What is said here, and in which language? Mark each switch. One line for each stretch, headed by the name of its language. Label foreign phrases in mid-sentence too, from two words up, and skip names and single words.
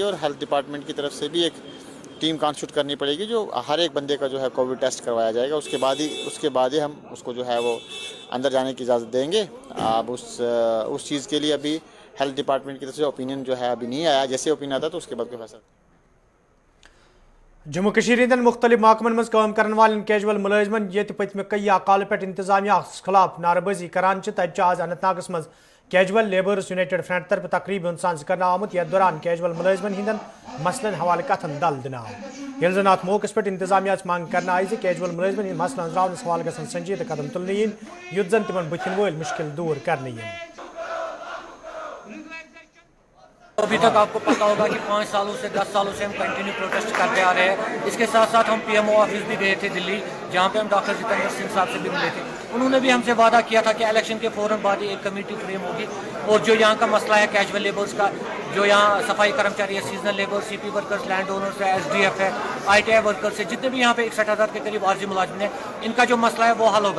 Urdu: اور
English: health department
Urdu: کی طرف سے بھی ایک ٹیم کانسٹیٹیوٹ کرنی پڑے گی جو ہر ایک بندے کا جو ہے
English: Covid test
Urdu: کروایا جائے گا. اس کے بعد ہی ہم اس کو جو ہے وہ اندر جانے کی اجازت دیں گے. اب اس چیز کے لیے ابھی
English: health department
Urdu: کی طرف سے اوپینین جو ہے ابھی نہیں آیا. جیسے اوپینین آتا تو اس کے بعد کوئی فیصلہ.
Kashmiri: جموں کشمیر ہندین مختلف محکمن مز کام کرن والن کیجول ملازمن یت پتمہ کئی کال پہ انتظامیہ خلاف نعرہ بازی کران تتہ آز اننت ناگس مز کیجول لیبرز یونائٹڈ فرنٹ طرف تقریب ہند سانز کرنا آمت. یتھ دوران کیجول ملازمن ہندین مسلن حوالہ کتھن دل دن آو. یل زن ات موقع پہ انتظامیہ مانگ کرنا آئی کیجول ملازمن ہند مسلن ہزراونس حوالہ گھن سنجیدہ قدم تلن ین یت زن تمن بتھن ول مشکل دور کرنے ین.
Urdu: ابھی تک آپ کو پتا ہوگا کہ 5 سالوں سے 10 سالوں سے ہم
English: continue protest
Urdu: کرتے آ رہے ہیں. اس کے ساتھ ساتھ ہم
English: PMO office
Urdu: بھی گئے تھے دلی, جہاں پہ ہم ڈاکٹر جتیندر سنگھ صاحب سے بھی ملے تھے. انہوں نے بھی ہم سے وعدہ کیا تھا کہ الیکشن کے فوراً بعد ایک
English: committee frame
Urdu: ہوگی اور جو یہاں کا مسئلہ ہے
English: casual labours
Urdu: کا, جو یہاں صفائی کرمچاری ہے,
English: seasonal labour, CP workers, land owners
Urdu: ہے, ایس ڈی ایف ہے,
English: ITI workers
Urdu: ہے, جتنے بھی یہاں پہ 61,000 کے قریب عارضی ملازمین ہیں, ان کا جو مسئلہ ہے وہ حل ہوگا.